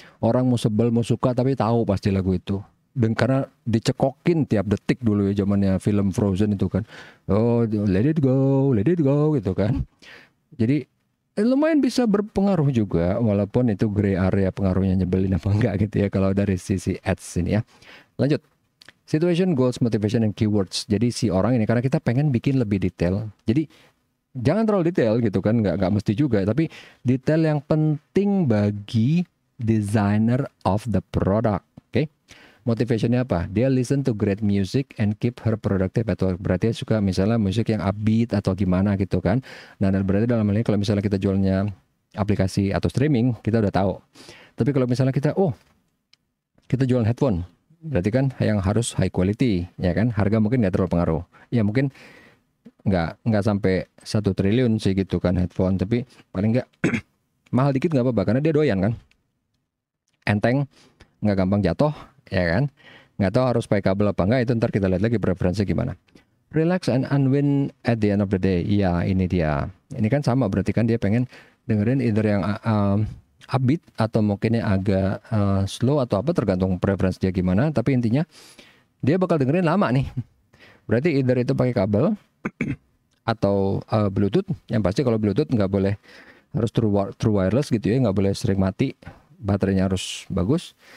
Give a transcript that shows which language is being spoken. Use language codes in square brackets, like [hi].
[id] Orang mau sebel mau suka tapi tahu pasti lagu itu. Dan karena dicekokin tiap detik dulu ya zamannya film Frozen itu kan. [en] Oh, let it go [id] gitu kan. Jadi lumayan bisa berpengaruh juga, walaupun itu gray area pengaruhnya nyebelin apa enggak gitu ya kalau dari sisi ads ini ya. Lanjut. [en] Situation, goals, motivation, and keywords. [id] Jadi si orang ini karena kita pengen bikin lebih detail. Jadi jangan terlalu detail gitu kan, nggak mesti juga, tapi detail yang penting bagi [en] designer of the product. [id] Oke. Motivationnya apa? Dia [en] listen to great music and keep her productive, [id] atau berarti suka misalnya musik yang upbeat atau gimana gitu kan. Nah, dan berarti dalam hal ini kalau misalnya kita jualnya aplikasi atau streaming, kita udah tahu. Tapi kalau misalnya kita jual headphone, berarti kan yang harus high quality, ya kan? Harga mungkin nggak terlalu pengaruh. Ya mungkin nggak sampai 1 triliun sih gitu kan headphone, tapi paling nggak mahal dikit nggak apa-apa karena dia doyan kan. Enteng, nggak gampang jatuh, ya kan? Nggak tahu harus pakai kabel apa enggak, itu ntar kita lihat lagi preferensi gimana. [en] Relax and unwind at the end of the day. [id] Ya ini dia. Ini kan sama, berarti kan dia pengen dengerin either yang upbeat atau mungkin yang agak slow atau apa, tergantung preferensi dia gimana. Tapi intinya dia bakal dengerin lama nih. Berarti either itu pakai kabel atau Bluetooth. Yang pasti kalau Bluetooth nggak boleh, harus true wireless gitu ya, nggak boleh sering mati, baterainya harus bagus.